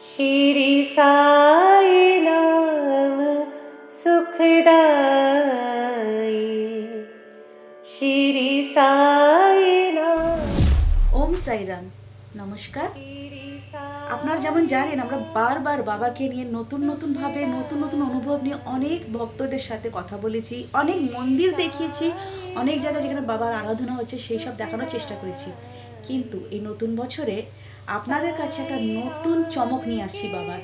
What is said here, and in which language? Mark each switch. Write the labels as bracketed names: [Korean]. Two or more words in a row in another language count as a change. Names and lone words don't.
[Hindi] श्री साई नाम सुखदाई, श्री साई नाम। [Bangla] ওম সাইরাম। নমস্কার। আপনারা যেমন জানেন আমরা বারবার বাবাকে নিয়ে নতুন নতুনভাবে নতুন নতুন অনুভব নিয়ে অনেক ভক্তদের সাথে কথা বলেছি, অনেক মন্দির দেখিয়েছি, অনেক জায়গায় যেখানে বাবার আরাধনা হচ্ছে সেই সব দেখানোর চেষ্টা করেছি। কিন্তু এই নতুন বছরে আপনাদের কাছে একটা নতুন চমক নিয়ে আসছি বাবার।